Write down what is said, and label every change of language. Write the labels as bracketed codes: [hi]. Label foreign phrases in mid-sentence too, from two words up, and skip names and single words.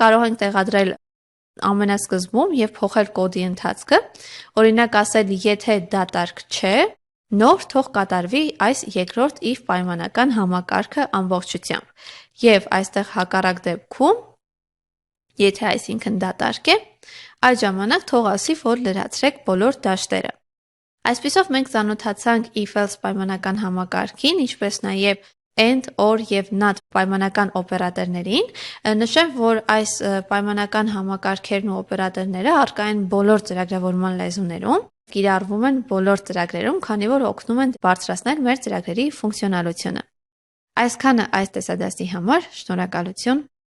[hy] կարող ենք տեղադրել ամենասկզբում եւ փոխել կոդի ընթացքը, օրինակ ասել եթե դատարկ չէ, նոր թող կատարվի այս երկրորդ if պայմանական համակարգը ամբողջությամբ։ Եվ այստեղ հակառակ դեպքում, եթե այսինքն դատարկ է, այդ ժամանակ թող ասի, որ լրացրեք բոլոր դաշտերը։ Այսպիսով մենք ծանոթացանք if-else պայմանական համակարգին, ինչպես նաև and, or եւ not պայմանական օպերատորներին։ Նշեմ, որ այս պայմանական համակարգերն ու օպերատորները առկա են բոլոր ծրագրավորման լեզուներում, կիրառվում են բոլոր ծրագրերում, քանի որ օգնում են բարձրացնել մեր ծրագրերի ֆունկցիոնալությունը։ Այսքանը այս տեսադասի համար, շնորհակալություն։